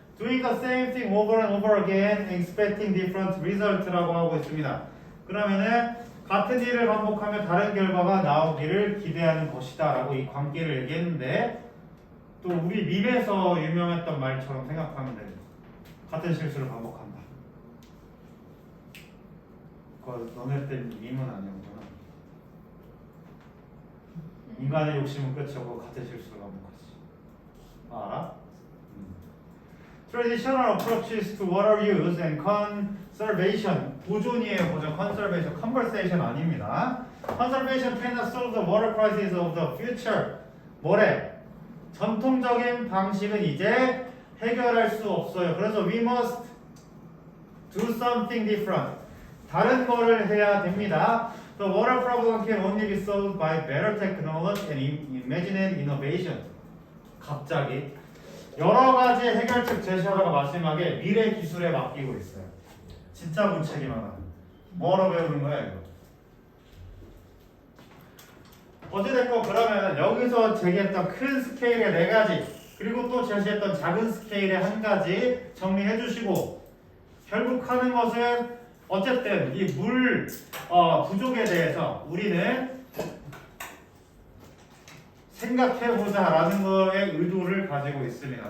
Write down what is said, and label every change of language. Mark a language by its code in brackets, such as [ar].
[en] Doing the same thing over and over again, expecting different result라고 하고 있습니다. [ko] 그러면은 같은 일을 반복하면 다른 결과가 나오기를 기대하는 것이다 라고 이 관계를 얘기했는데 또 우리 밈에서 유명했던 말처럼 생각하면 돼요. 같은 실수를 반복한다. 그거 너네 때 밈은 아니었구나. 인간의 욕심은 끝이 없고 같은 실수를 반복하지. 알아? [en] Traditional approaches to water use and conservation. [ko] 보존이에요. 보존. conservation. conversation 아닙니다. [en] Conservation cannot solve the water crisis of the future. [ko] 뭐래? 전통적인 방식은 이제 해결할 수 없어요. [en] 그래서 we must do something different. [ko] 다른 거를 해야 됩니다. [en] The water problem can only be solved by better technology and imagined innovation. 갑자기 [ko] 여러 가지 해결책 제시하다가 마지막에 미래 기술에 맡기고 있어요. 진짜 무책임하다. 뭐로 배우는 거야 이거? 어찌됐건 그러면 여기서 제기했던 큰 스케일의 4가지 그리고 또 제시했던 작은 스케일의 1가지 정리해 주시고 결국 하는 것은 어쨌든 이 물 부족에 대해서 우리는 생각해보자라는 거에 의도를 가지고 있습니다.